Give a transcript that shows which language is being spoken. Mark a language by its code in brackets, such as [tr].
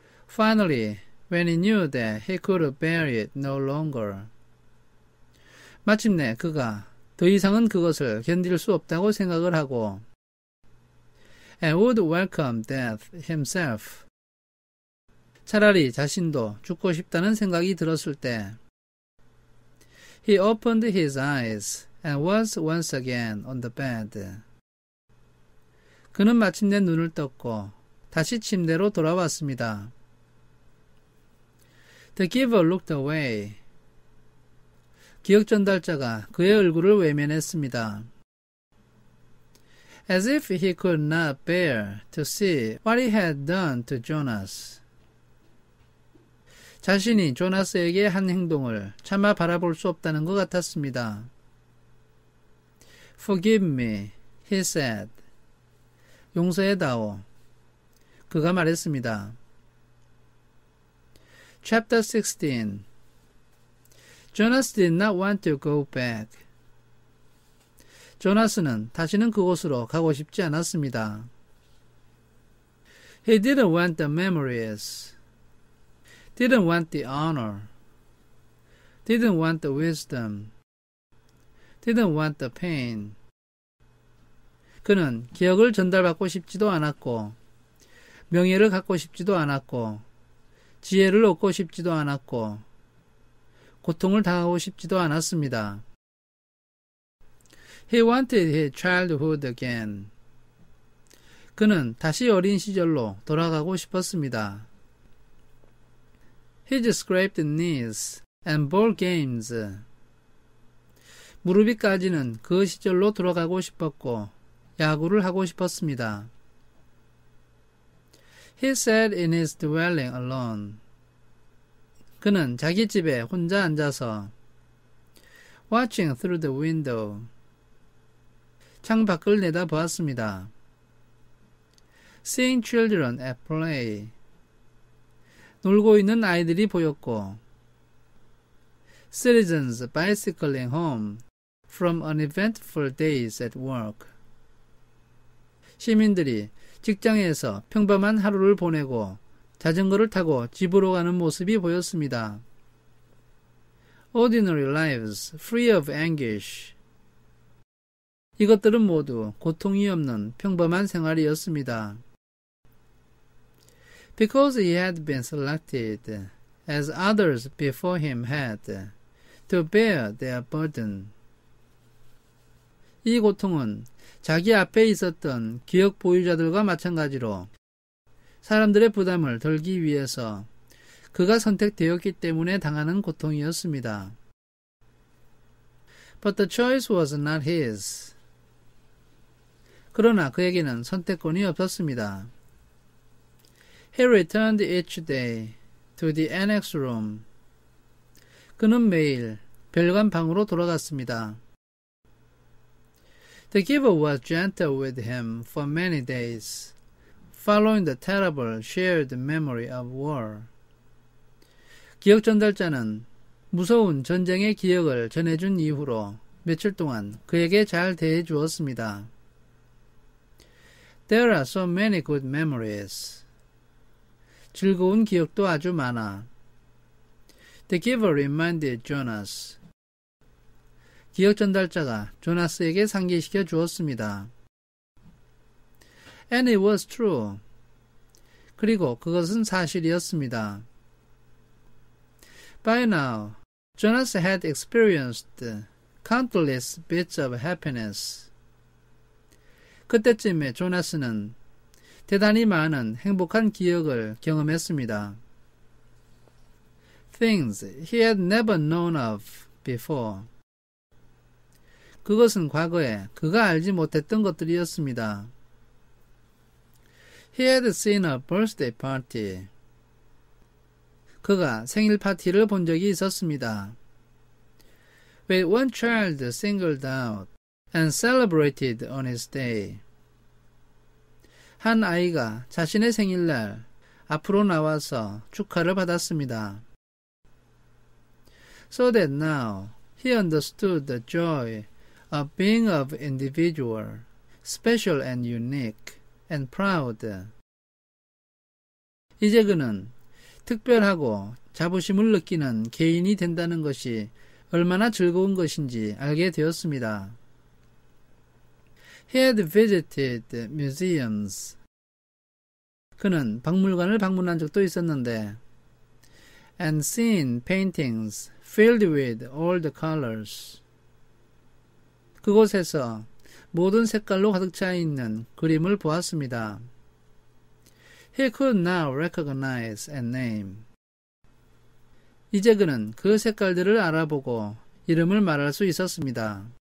[en] Finally, when he knew that he could bear it no longer. [ko] 마침내 그가 더 이상은 그것을 견딜 수 없다고 생각을 하고 [en] and would welcome death himself. [ko] 차라리 자신도 죽고 싶다는 생각이 들었을 때 [en] he opened his eyes and was once again on the bed. [ko] 그는 마침내 눈을 떴고 다시 침대로 돌아왔습니다. [en] The giver looked away. [ko] 기억 전달자가 그의 얼굴을 외면했습니다. [en] As if he could not bear to see what he had done to Jonas. [ko] 자신이 조나스에게 한 행동을 차마 바라볼 수 없다는 것 같았습니다. [en] Forgive me, he said. [ko] 용서해다오. 그가 말했습니다. [en] Chapter 16. Jonas did not want to go back. [ko] 조나스는 다시는 그곳으로 가고 싶지 않았습니다. [en] He didn't want the memories. Didn't want the honor. Didn't want the wisdom. Didn't want the pain. [ko] 그는 기억을 전달받고 싶지도 않았고 명예를 갖고 싶지도 않았고 지혜를 얻고 싶지도 않았고 고통을 당하고 싶지도 않았습니다. [en] He wanted his childhood again. [ko] 그는 다시 어린 시절로 돌아가고 싶었습니다. [en] His scraped knees and ball games. [ko] 무릎이 까지는 그 시절로 돌아가고 싶었고 야구를 하고 싶었습니다. [en] He sat in his dwelling alone. [ko] 그는 자기 집에 혼자 앉아서 [en] watching through the window. [ko] 창 밖을 내다보았습니다. [en] Seeing children at play. [ko] 놀고 있는 아이들이 보였고 [en] citizens bicycling home from uneventful days at work. [ko] 시민들이 직장에서 평범한 하루를 보내고 자전거를 타고 집으로 가는 모습이 보였습니다. [en] Ordinary lives, free of anguish. [ko] 이것들은 모두 고통이 없는 평범한 생활이었습니다. [en] Because he had been selected, as others before him had, to bear their burden. [ko] 이 고통은 자기 앞에 있었던 기억 보유자들과 마찬가지로 사람들의 부담을 덜기 위해서 그가 선택되었기 때문에 당하는 고통이었습니다. [en] But the choice was not his. [ko] 그러나 그에게는 선택권이 없었습니다. [en] He returned each day to the annex room. [ko] 그는 매일 별관 방으로 돌아갔습니다. [en] The giver was gentle with him for many days, following the terrible shared memory of war. [ko] 기억 전달자는 무서운 전쟁의 기억을 전해준 이후로 며칠 동안 그에게 잘 대해 주었습니다. [en] There are so many good memories. [ko] 즐거운 기억도 아주 많아. [en] The giver reminded Jonas. [ko] 기억 전달자가 조나스에게 상기시켜 주었습니다. [en] And it was true. [ko] 그리고 그것은 사실이었습니다. [en] By now, Jonas had experienced countless bits of happiness. [ko] 그때쯤에 조나스는 대단히 많은 행복한 기억을 경험했습니다. [en] Things he had never known of before. [ko] 그것은 과거에 그가 알지 못했던 것들이었습니다. [en] He had seen a birthday party. [ko] 그가 생일 파티를 본 적이 있었습니다. [en] With one child singled out and celebrated on his day. [ko] 한 아이가 자신의 생일날 앞으로 나와서 축하를 받았습니다. [en] So that now he understood the joy of being of individual, special and unique, and proud. [ko] 이제 그는 특별하고 자부심을 느끼는 개인이 된다는 것이 얼마나 즐거운 것인지 알게 되었습니다. [en] He had visited museums. [ko] 그는 박물관을 방문한 적도 있었는데 [en] and seen paintings filled with all the colors. [ko] 그곳에서 모든 색깔로 가득 차 있는 그림을 보았습니다. [en] He could now recognize and name. [ko] 이제 그는 그 색깔들을 알아보고 이름을 말할 수 있었습니다.